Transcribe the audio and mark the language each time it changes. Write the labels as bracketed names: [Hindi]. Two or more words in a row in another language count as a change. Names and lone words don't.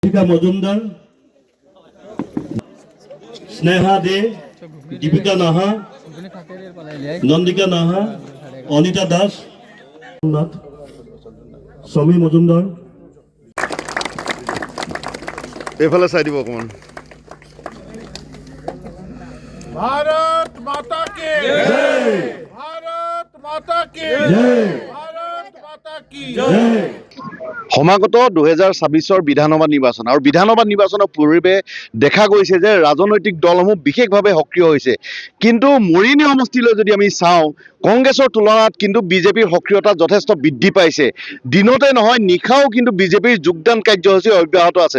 [Assamese] দীপিকা মজুমদার, স্নেহা দে, দীপিকা নাহা, নন্দিকা নাহা, অনিতা দাস, সমী মজুমদার। এইফালে চাই দিব অকমান। [Hindi] भारत माता की জয়, भारत माता की জয়, भारत माता की জয়। [Assamese] সমাগত 2026 বিধানসভা নিৰ্বাচন আৰু বিধানসভা নিৰ্বাচনৰ পূৰ্বে দেখা গৈছে যে ৰাজনৈতিক দলসমূহ বিশেষভাৱে সক্ৰিয় হৈছে, কিন্তু মৰিয়নি সমষ্টিলৈ যদি আমি চাওঁ কংগ্ৰেছৰ তুলনাত কিন্তু বিজেপিৰ সক্ৰিয়তা যথেষ্ট বৃদ্ধি পাইছে। দিনতে নহয় নিশাও কিন্তু বিজেপিৰ যোগদান কাৰ্যসূচী অব্যাহত আছে।